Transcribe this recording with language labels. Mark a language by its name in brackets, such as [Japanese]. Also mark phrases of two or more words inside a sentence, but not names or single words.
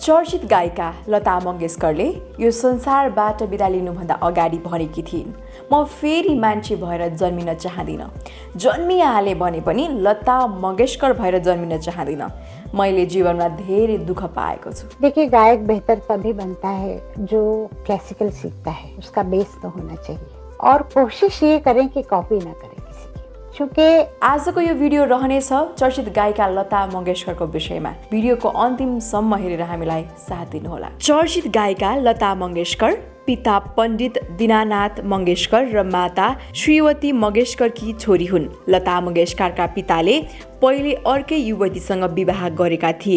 [Nepali] चर्चित गायिका लता मङ्गेशकरले यो संसारबाट बिदा लिनुभन्दा अगाडि भनेकी थिइन्, म फेरि मान्छे भएर जन्मिन चाहदिनँ। जन्मिहाले भने पनि लता मङ्गेशकर भएर जन्मिन चाहदिनँ। मैले जीवनमा धेरै दुःख पाएको छु। [Hindi] देखिए, गायक बेहतर तभी बनता है जो क्लासिकल सीखता है, उसका बेस तो होना चाहिए और कोशिश ये करें कि कॉपी ना करें किसी की। क्योंकि [Nepali] आजको यो भिडियो रहनेछ चर्चित गायिका लता मङ्गेशकरको विषयमा। भिडियोको अन्तिमसम्म हेरेर हामीलाई साथ दिनुहोला। चर्चित गायिका लता मङ्गेशकर पिता पण्डित दीनानाथ मङ्गेशकर र माता श्रीवती मङ्गेशकरकी छोरी हुन्। लता मङ्गेशकरका पिताले पहिले अर्कै युवतीसँग विवाह गरेका थिए।